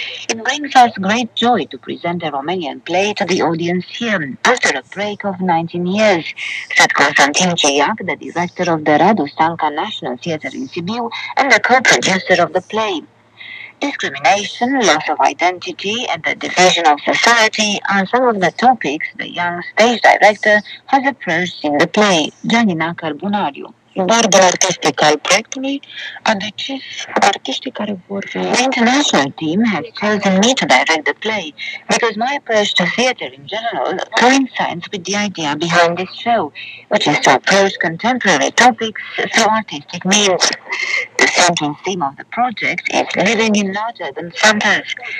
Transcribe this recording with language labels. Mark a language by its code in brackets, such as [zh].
[en] It brings us great joy to present a Romanian play to the audience here, after a break of 19 years, said Constantin Ceiac, the director of the Radu Stanca National Theatre in Sibiu and the co-producer of the play. Discrimination, loss of identity, and the division of society are some of the topics the young stage director has approached in the play, Janina Carbonariu. [ro] Bordul artistic al proiectului a decis artiștii care vor fi. [en] The international team has chosen me to direct the play because my approach to theatre in general coincides with the idea behind this show, which is to approach contemporary topics through artistic means. The central theme of the project is living in large urban centers.